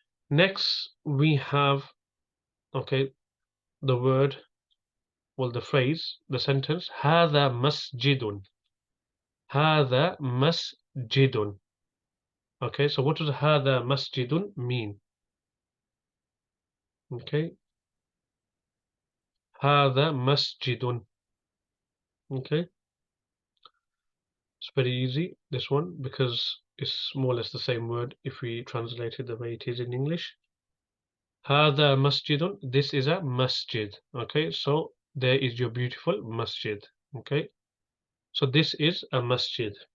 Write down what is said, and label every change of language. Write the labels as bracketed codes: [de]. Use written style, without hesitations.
[en] Next we have, okay, the word, well, the phrase, the sentence. [ar] هذا مسجد. هذا مسجد. [en] Okay, so what does [ar] هذا مسجد [en] mean? [ar] Okay, هذا مسجد. [en] Okay, it's very easy, this one, because it's more or less the same word if we translate it the way it is in English. [ar] هذا مسجد. [en] This is a masjid. Okay, so there is your beautiful masjid. Okay, so this is a masjid.